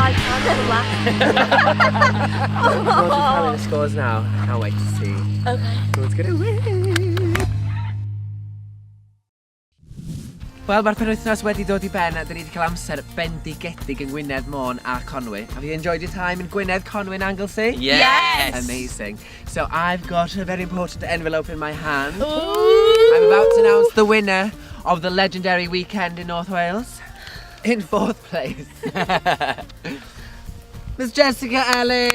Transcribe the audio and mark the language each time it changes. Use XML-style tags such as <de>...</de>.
<en>We'll be telling the scores now. I can't wait to see who's going to win.</en> <cy>Wel, mae'r penwythnos wedi dod I ben a dyn ni wedi cael amser bendigedig yn Gwynedd Môn a Conwy.</cy> <en>Have you enjoyed your time in Gwynedd, Conwy and Anglesey? Yes! Amazing. So I've got a very important envelope in my hand. I'm about to announce the winner of the legendary weekend in North Wales. In 4th place, Miss Jessica Ellis.</en>